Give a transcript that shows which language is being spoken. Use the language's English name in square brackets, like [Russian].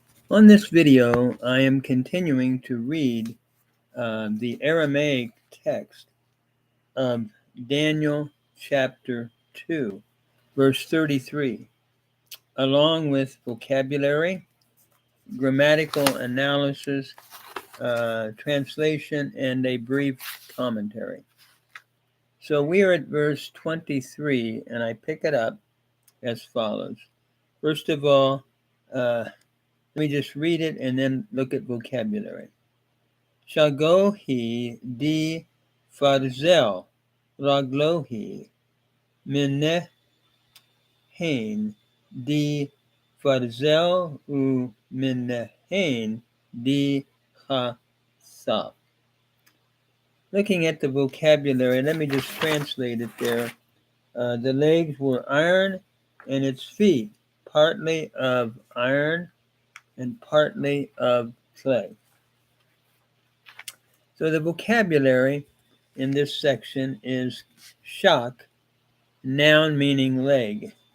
[English] On this video, I am continuing to read the Aramaic text of Daniel chapter 2, verse 33, along with vocabulary, grammatical analysis, translation, and a brief commentary. So we are at verse 23, and I pick it up as follows. First of all, let me just read it and then look at vocabulary. [Aramaic] Shagohi di farzel raglohi minehen di farzel u minehen di chasaf. [English] Looking at the vocabulary, let me just translate it there. The legs were iron and its feet partly of iron and partly of clay. So the vocabulary in this section is shak, noun meaning leg.